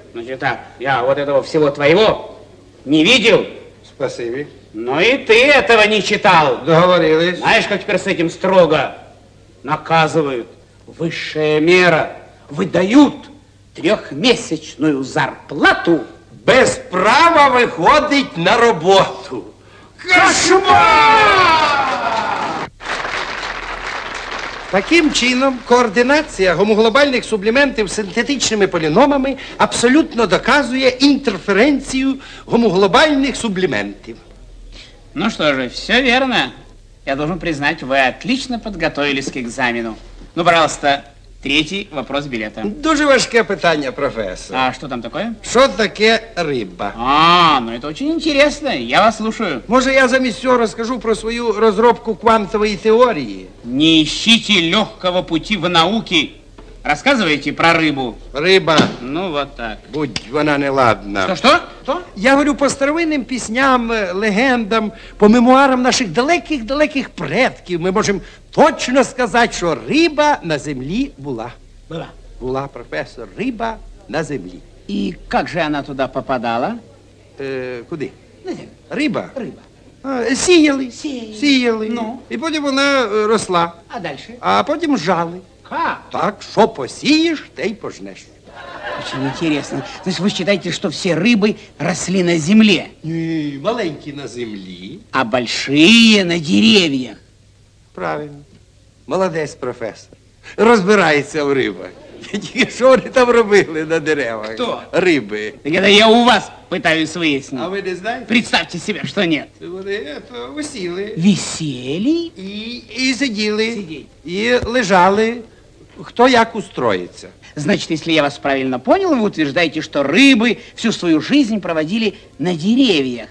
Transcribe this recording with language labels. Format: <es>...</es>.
<ru>Значит так, я вот этого всего твоего не видел. Спасибо. Но и ты этого не читал. Договорились. Знаешь, как теперь с этим строго наказывают? Высшая мера. Выдают 3-месячную зарплату.</ru> <uk>Без права виходить на роботу. Кошмар! Таким чином, координація гомоглобальних субліментів з синтетичними поліномами абсолютно доказує інтерференцію гомоглобальних субліментів.</uk> <ru>Ну что же, все верно. Я должен признать, вы отлично подготовились к экзамену. Ну, пожалуйста, Третий вопрос билета.</ru> <uk>Дуже важке питання, професор.</uk> <ru>А что там такое?</ru> <uk>Що таке риба?</uk> <ru>Ну это очень интересно. Я вас слушаю.</ru> <uk>Може, я замість цього розкажу про свою розробку квантової теорії?</uk> <ru>Не ищите легкого пути в науке. Рассказывайте про рыбу.</ru> <uk>Риба.</uk> <ru>Ну, вот так.</ru> <uk>Будь вона неладна.</uk> <ru>Что?</ru> <uk>Я говорю по старовинним пісням, легендам, по мемуарам наших далеких предків. Ми можемо точно сказати, що риба на землі була. Була, професор, риба на землі.</uk> <ru>И как же она туда попадала?</ru> <uk>Куди? На землю. Риба? Сіяли. Ну? І потім вона росла.</uk> <ru>А дальше?</ru> <uk>А потім жали.</uk> <ru>Как?</ru> <uk>Так, що посієш, те й пожнеш.</uk> <ru>Очень интересно. Значит, вы считаете, что все рыбы росли на земле?</ru> <uk>Ні, маленькі на землі.</uk> <ru>А большие на деревьях?</ru> <uk>Правильно. Молодець, професор. Розбирається в рибах. Тільки що вони там робили на деревах? Хто? Риби.</uk> <ru>Так это я у вас пытаюсь выяснить.</ru> <uk>А ви не знаєте?</uk> <ru>Представьте себе, что нет.</ru> <uk>Вони висіли.</uk> <ru>Висели?</ru> <uk>І сиділи. І лежали. Хто як устроїться.</uk> <ru>Значит, если я вас правильно понял, вы утверждаете, что рыбы всю свою жизнь проводили на деревьях.</ru>